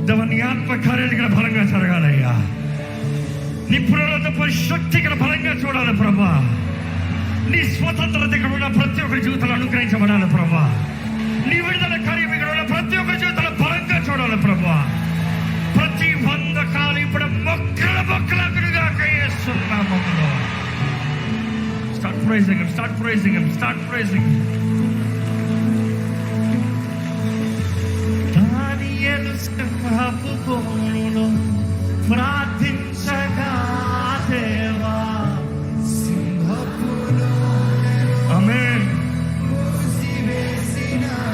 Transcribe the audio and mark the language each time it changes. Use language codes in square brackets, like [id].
[te] నీ ఆత్మ కార్యాలు ఇక్కడ బలంగా జరగాలయ్యా. నీ పునరుద్ధరణ శక్తి ఇక్కడ బలంగా చూడాలి ప్రభా. నీ స్వతంత్రత ఇక్కడ ఉన్న ప్రతి ఒక్కరి జీవితాలు అనుగ్రహించబడాలి ప్రభా. నీ విడుదల కార్యం ఇక్కడ ఉన్న ప్రతి ఒక్కరి జీవితాలు బలంగా చూడాలి ప్రభా. ప్రతి బంధకాలు ఇప్పుడు మొక్కలుగా యేసునామములో. [en] Start praising him, start praising him, start praising him. [te] దానియేలు సింహపు బోనులో ప్రార్థించగా దేవా, సింహపులో ఆమేన్ మూసివేసిన